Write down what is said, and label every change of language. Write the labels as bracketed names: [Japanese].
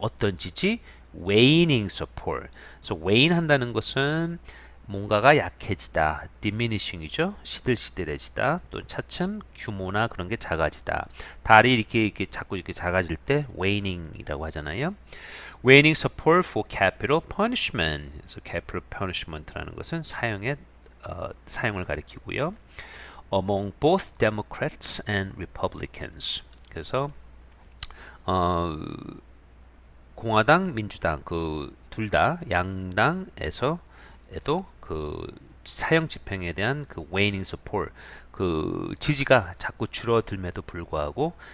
[Korean] 어떤 지지? waning support. 그래서 wane 한다는 것은 뭔가가 약해지다, diminishing이죠. 시들시들해지다, 또 차츰 규모나 그런 게 작아지다. 달이 이렇게 자꾸 이렇게 작아질 때 waning이라고 하잖아요. [English] waning support for capital punishment. [Korean] 그래서 capital punishment라는 것은 사형을 가리키고요. [English] among both Democrats and Republicans. [Korean] 그래서 공화당, 민주당 그 둘 다 양당에서도 그 사형 집행에 대한 그 waning support, 그 지지가 자꾸 줄어들면도 불구하고